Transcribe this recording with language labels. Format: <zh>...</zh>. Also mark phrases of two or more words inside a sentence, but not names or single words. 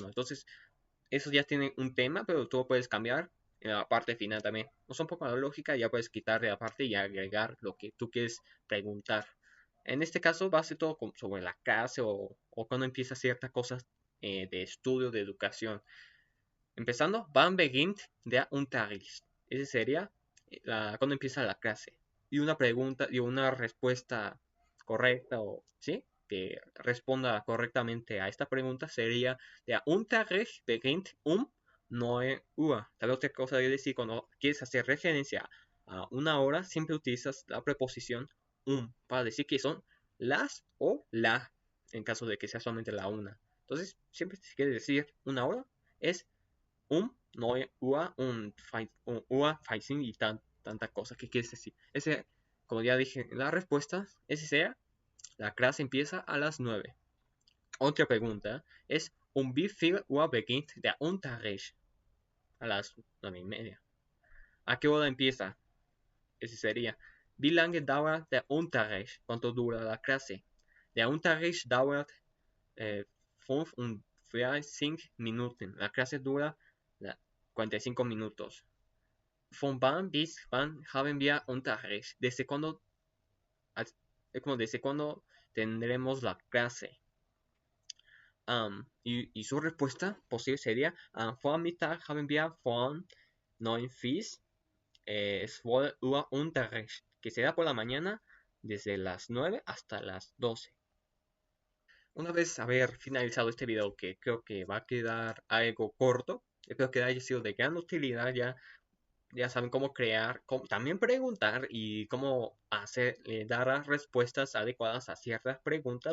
<es>Entonces, eso ya tiene un tema, pero tú lo puedes cambiar en la parte final también. Usa un poco la lógica, ya puedes quitarle la parte y agregar lo que tú quieres preguntar. En este caso va a ser todo sobre la clase o cuando empieza ciertas cosas de estudio, de educación. Empezando,</es> <de>wann beginnt der Unterricht?</de> <es>Ese sería cuando empieza la clase. Y una pregunta y una respuesta correcta o sí, que responda correctamente a esta pregunta sería</es> <de>der Unterricht beginnt 9 Uhr.</de> <es>Tal otra cosa de decir cuando quieres hacer referencia a una hora, siempre utilizas la preposición para decir que son las o la en caso de que sea solamente la una. Entonces, siempre si quieres decir una hora, es 9</es> <de>Uhr und</de> <es>15 y tanta cosa. ¿Qué quieres decir? Ese, como ya dije, la respuesta, ese sea, la clase empieza a las 9. Otra pregunta es,</es> <de>wie viel Uhr beginnt der Unterricht?</de> <es>A las 9:30. ¿A qué hora empieza? Ese sería,</es> <de>wie lange dauert der Unterricht?</de> <es>¿Cuánto dura la clase?</es> <de>Der Unterricht dauert 45 Minuten.</de> <es>La clase dura 45 minutos.</es> <de>Von wann bis wann haben wir Unterricht?</de> <es>¿Desde cuándo tendremos la clase? Y su respuesta posible sería:</es> <de>Vormittag haben wir von 9 bis 12 Uhr Unterricht,</de> <es>que será por la mañana desde las 9 hasta las 12. Una vez haber finalizado este video, que creo que va a quedar algo corto, espero que haya sido de gran utilidad. Ya saben cómo crear, también preguntar y cómo hacer, dar las respuestas adecuadas a ciertas preguntas.</es>